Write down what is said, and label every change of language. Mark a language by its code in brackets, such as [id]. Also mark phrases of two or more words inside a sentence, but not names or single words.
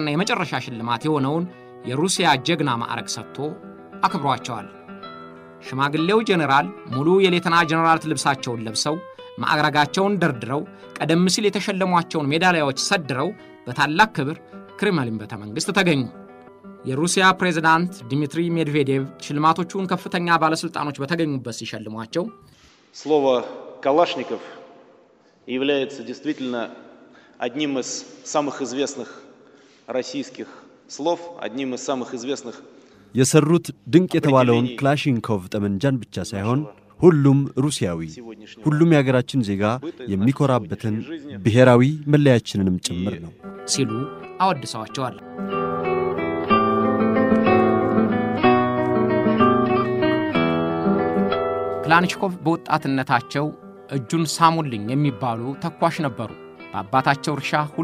[am] የመጨረሻ ሽልማት የሆነውን የሩሲያ ጀግና ማዕረግ ሰጥቶ አክብሯቸዋል። ሽማግሌው ጀነራል ሙሉ የሌተና ጀነራል ልብሳቸውን ለብሰው ማዕረጋቸውን ደርድረው ቀደም ሲል የተሸለሟቸውን ሜዳሊያዎች ሰድረው በታላቅ ክብር ክሬምሊን ቤተመንግስት ተገኙ። የሩሲያ ፕሬዝዳንት ዲሚትሪ ሜድቬዴቭ ሽልማቶቹን ከፍተኛ ባለስልጣኖች በተገኙበት ሲሸልሟቸው [ru] слово Калашников является действительно одним из самых известных российских слов, одним из самых известных [am] የሰሩት ድንቅ የተባለውን ክላሽንኮቭ ጠመንጃን ብቻ ሳይሆን ሁሉም ሩሲያዊ ሁሉም የሀገራችን ዜጋ የሚኮራበትን ብሔራዊ መለያችንንም ጭምር ነው ሲሉ አወድሰዋቸዋል። ክላሽንኮቭ በወጣትነታቸው እጁን ሳሙልኝ የሚባሉ ተኳሽ ነበሩ። በአባታቸው እርሻ ሁሉ